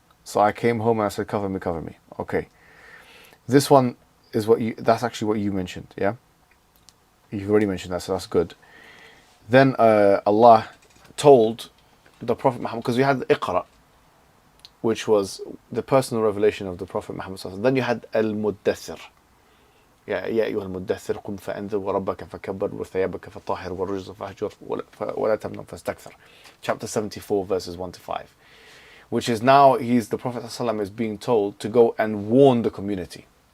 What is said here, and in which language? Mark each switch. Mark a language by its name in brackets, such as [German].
[English] So I came home and I said, cover me. Okay. This one is that's actually what you mentioned, yeah? You've already mentioned that, so that's good. Then Allah told the Prophet Muhammad, because we had Iqra, which was the personal revelation of the Prophet Muhammad. Then you had Al-Muddathir. [Arabic] يا أيها المدثر قم فأنذر وربك فكبر وثيابك فطهر والرجز فاهجر ولا تمنن فاستكثر. [English] Chapter 74, verses 1-5. Which is now the Prophet ﷺ is being told to go and warn the community.